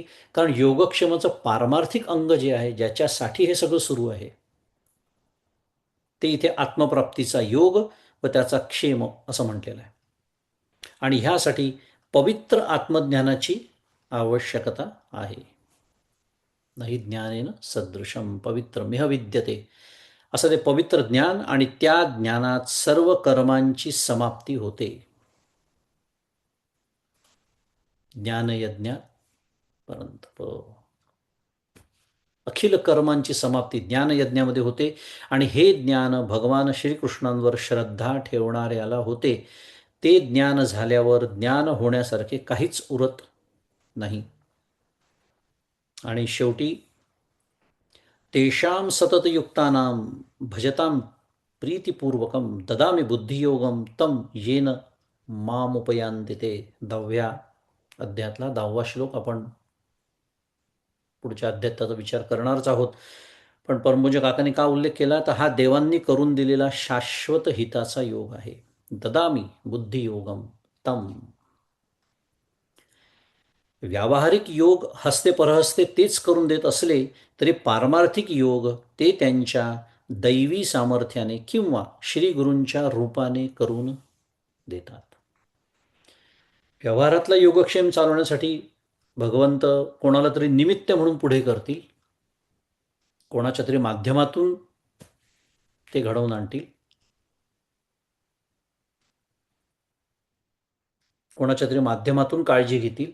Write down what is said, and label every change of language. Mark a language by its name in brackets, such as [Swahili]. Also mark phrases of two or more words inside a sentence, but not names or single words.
[Marathi] कारण योगक्षेमाचं पारमार्थिक अंग जे आहे, ज्याच्यासाठी हे सगळं सुरू आहे, ते इथे आत्मप्राप्तीचा योग व त्याचा क्षेम असं म्हटलेलं आहे. आणि ह्यासाठी पवित्र आत्मज्ञानाची आवश्यकता आहे. [Sanskrit] नाही ज्ञानेन सदृशम पवित्र मिह विद्यते. [Marathi] असं ते पवित्र ज्ञान, आणि त्या ज्ञानात सर्व कर्मांची समाप्ती होते. [Sanskrit] ज्ञानयज्ञ परंतप, [Marathi] अखिल कर्मांची समाप्ती ज्ञानयज्ञामध्ये होते. आणि हे ज्ञान भगवान श्रीकृष्णांवर श्रद्धा ठेवणाऱ्याला होते. ते ज्ञान झाल्यावर ज्ञान होण्यासारखे काहीच उरत नाही. आणि शेवटी [Sanskrit] तेषां सततयुक्तानां भजतां प्रीतिपूर्वकं ददामि बुद्धियोगं तं येन मामुपयांति ते. [Marathi] 10व्या अध्यायातला 10वा श्लोक आपण पुढच्या अध्यायात त्याचा विचार करणारच आहोत. पण परमपूज्य काकांनी का उल्लेख केला, तर हा देवांनी करून दिलेला शाश्वत हिताचा योग आहे. [Sanskrit] ददामी बुद्धियोगम तम. [Marathi] व्यावहारिक योग हस्ते परहस्ते तेच करून देत असले तरी पारमार्थिक योग ते त्यांच्या दैवी सामर्थ्याने किंवा श्री गुरूंच्या रूपाने करून देतात. व्यवहारातला योगक्षेम चालवण्यासाठी भगवंत कोणाला तरी निमित्त म्हणून पुढे करतील, कोणाच्या तरी माध्यमातून ते घडवून आणतील, कोणाच्या तरी माध्यमातून काळजी घेतील.